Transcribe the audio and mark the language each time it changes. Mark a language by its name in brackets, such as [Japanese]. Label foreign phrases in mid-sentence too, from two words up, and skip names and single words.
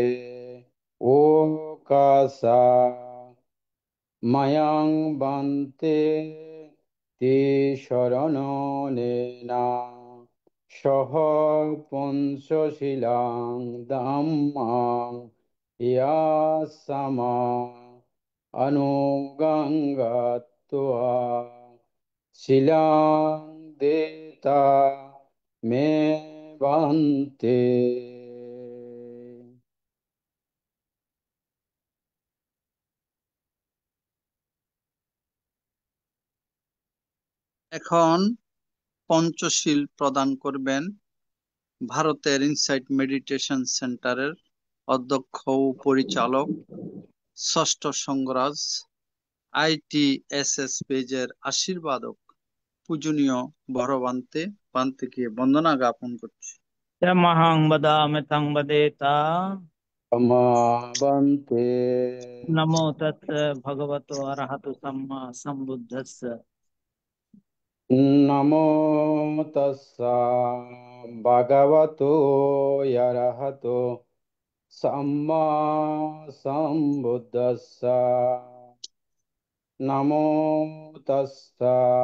[Pali] ওকাসা মায়াং বান্তে তে শরণনেনা সহ পঞ্চশীলাং ধাম্মাং ইয়াসমা অনুগঙ্গত্বা শিলাং দেতা মে বান্তে [Bangla] এখন পঞ্চশীল প্রদান করবেন ভারতের ইনসাইট মেডিটেশন সেন্টারের অধ্যক্ষ ও পরিচালক ষষ্ঠ সংঘরাজ ITSS পেজের আশীর্বাদক পূজনীয় বড় বান্তেকে বন্দনা জ্ঞাপন করছি। [Pali] মহাং বদামি তং বদেতা ক্ষমা বান্তে নমো তস্স ভগবতো অরহতো সম্মা সম্বুদ্ধস্স নমো তস্সা ভগবতো অরহতো সম্মা সম্বুদ্ধস্সা নমো তস্সা